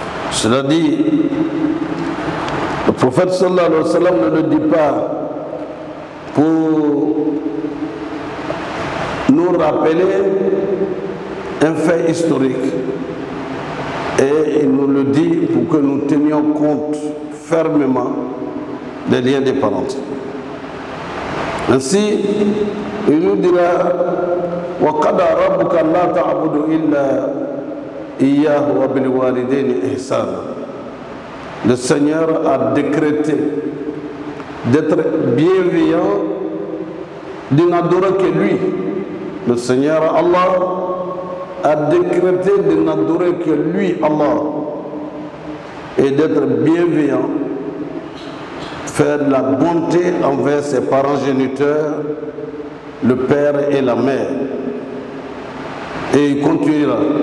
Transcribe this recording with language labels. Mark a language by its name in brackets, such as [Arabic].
[French] Cela dit, le prophète sallallahu alayhi wa sallam ne le dit pas pour nous rappeler un fait historique, et il nous le dit pour que nous tenions compte fermement des liens des parentés. Ainsi, il nous dira [Arabic] وَقَضَى رَبُّكَ لَا تَعْبُدُ إِلَّا إِيَّاهُ وَبِالْوَالِدَيْنِ إِحْسَانًا. [French] Le Seigneur a décrété d'être bienveillant, de n'adorer que lui. Le Seigneur Allah a décrété de n'adorer que lui, Allah, et d'être bienveillant, faire la bonté envers ses parents géniteurs, le père et la mère. Et il continuera.